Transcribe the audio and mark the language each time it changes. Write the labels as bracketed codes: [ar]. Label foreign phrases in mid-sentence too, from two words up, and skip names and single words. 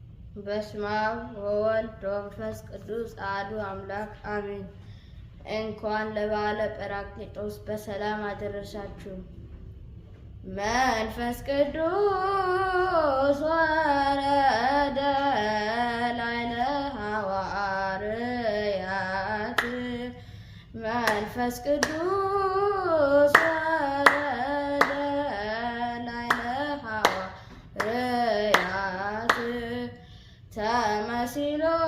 [gez] በስመ አብ ወወልድ ወመንፈስ ቅዱስ አሐዱ አምላክ አሜን። [am] እንኳን ለበዓለ ጰራቅሊጦስ በሰላም አደረሳችሁ። [gez] መንፈስ ቅዱስ ወረደ ላዕለ ሐዋርያት መንፈስ ቅዱስ ወረደ ላዕለ ሐዋርያት ተመሲሎ